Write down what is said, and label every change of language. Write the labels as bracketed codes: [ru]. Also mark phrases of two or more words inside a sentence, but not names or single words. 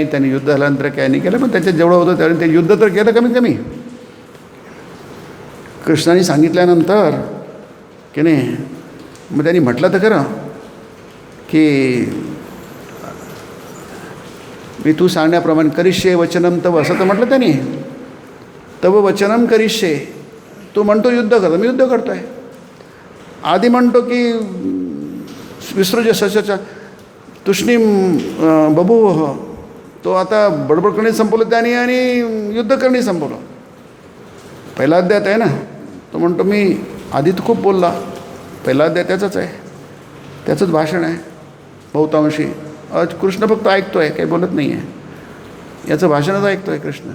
[mr] त्यांनी युद्ध झाल्यानंतर काही नाही केलं, पण त्याच्यात जेवढं होतं त्यावेळी ते युद्ध तर केलं कमीत कमी. कृष्णाने सांगितल्यानंतर की नाही, मग त्यांनी म्हटलं तर खरं की मी तू सांगण्याप्रमाणे [sa] करिष्ये वचनम तव, [mr] असं तर म्हटलं त्यांनी. [sa] तव वचनम करिष्ये, [mr] तू म्हणतो युद्ध करतो, मी युद्ध करतो आहे. आधी म्हणतो की [sa] विसृज सस्याच्या तुष्णीम बभूव, [mr] तो आता बडबड करणे संपवलं त्याने आणि युद्ध करणे संपवलं. पहिला अध्याय आहे ना, तो म्हणतो मी आधी तर खूप बोलला, पहिला अध्याय त्याचंच आहे, त्याचंच भाषण आहे बहुतांशी. आज कृष्ण फक्त ऐकतो आहे, काही बोलत नाही आहे, याचं भाषणच ऐकतो आहे कृष्ण.